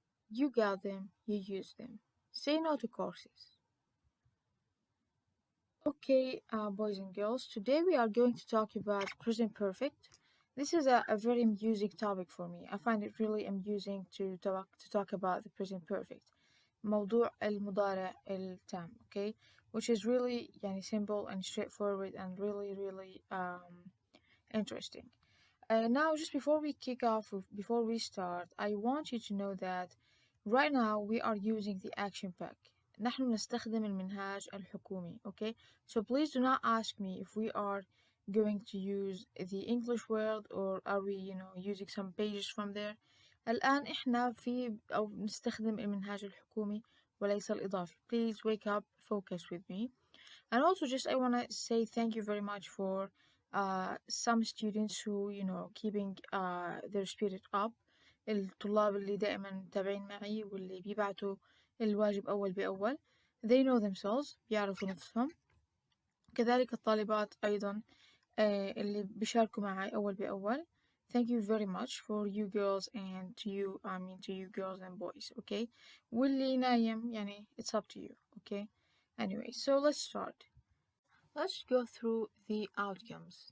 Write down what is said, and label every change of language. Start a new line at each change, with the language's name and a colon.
English: You got them, you use them. Say no to courses. Okay, boys and girls, today we are going to talk about present perfect. This is a very amusing topic for me. I find it really amusing to talk about the present perfect.
Arabic: موضوع المضارع التام, okay?
English: Which is really simple and straightforward and really interesting. Now, just before we kick off, before we start, I want you to know that right now we are using the action pack.
Arabic: نحن نستخدم المنهاج الحكومي, okay?
English: So please do not ask me if we are going to use the English word or are we, using some pages from there.
Arabic: الآن إحنا أو نستخدم المنهاج الحكومي وليس الإضافي.
English: Please wake up, focus with me. And also, just I want to say thank you very much for some students who keeping their spirit up.
Arabic: الطلاب اللي دائما متابعين معي واللي بيبعتوا الواجب أول بأول.
English: They know themselves,
Arabic: بيعرفوا نفسهم. كذلك الطالبات أيضا اللي بيشاركوا معي أول بأول.
English: Thank you very much for you girls and to you girls and boys, okay?
Arabic: واللي نايم
English: it's up to you, okay? Anyway, so let's start. Let's go through the outcomes.